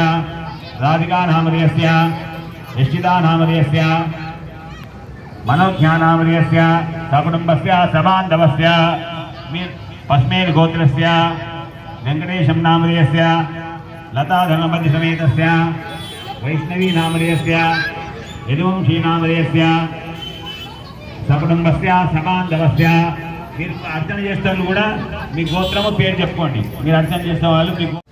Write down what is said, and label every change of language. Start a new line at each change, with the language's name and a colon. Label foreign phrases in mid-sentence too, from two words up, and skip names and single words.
Sanskrit: राधिका नामधेयस्य निश्चिता नामधेयस्य मनोज्ञा नामधेयस्य सकुटुंबस्य सबान्धवस्य पस्मेर गोत्रस्य वेंकटेशं नामधेयस्य लता धनपति समेतस्य वैष्णवी नामधेयस्य यदुवंशी नामधेयस्य सकुटुंबस्य सबान्धवस्य।
Telugu: మీరు అర్చన చేస్తారు కూడా మీ గోత్రము పేరు చెప్పుకోండి. మీరు అర్చన చేసే వాళ్ళు మీకు